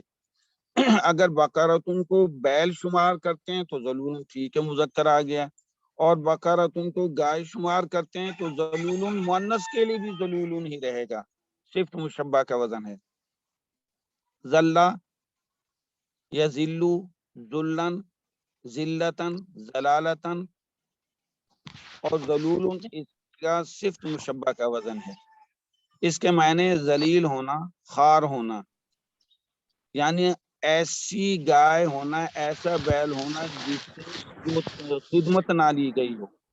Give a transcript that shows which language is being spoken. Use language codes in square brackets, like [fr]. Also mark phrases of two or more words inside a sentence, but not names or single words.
[ur] اگر بقرۃن کو بیل شمار کرتے ہیں تو ذلولن ٹھیک ہے، مذکر آ گیا، اور بقرۃن کو گائے شمار کرتے ہیں تو ذلولن مؤنث کے لیے بھی ذلولن ہی رہے گا، صفت مشبہ کا وزن ہے۔ [ar] ذلہ یذلو ذلن ذلتن ذلالتن، [ur] اور ذلول اس کا صفت مشبہ کا وزن ہے. اس کے معنی ذلیل ہونا، خوار ہونا، یعنی ایسی گائے ہونا، ایسا بیل ہونا جس سے خدمت نہ لی گئی ہو.